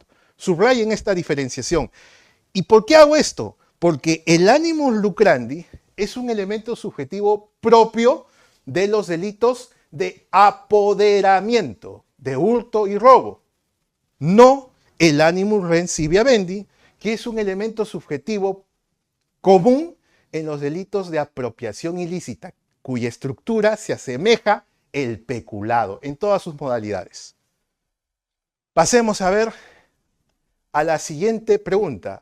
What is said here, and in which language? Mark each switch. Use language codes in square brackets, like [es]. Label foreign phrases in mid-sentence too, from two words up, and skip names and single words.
[es] Subrayen esta diferenciación. ¿Y por qué hago esto? Porque el [la] animus lucrandi [es] es un elemento subjetivo propio de los delitos de apoderamiento, de hurto y robo, no el [la] animus res vivendi, [es] que es un elemento subjetivo común en los delitos de apropiación ilícita, cuya estructura se asemeja al peculado en todas sus modalidades. Pasemos a ver a la siguiente pregunta.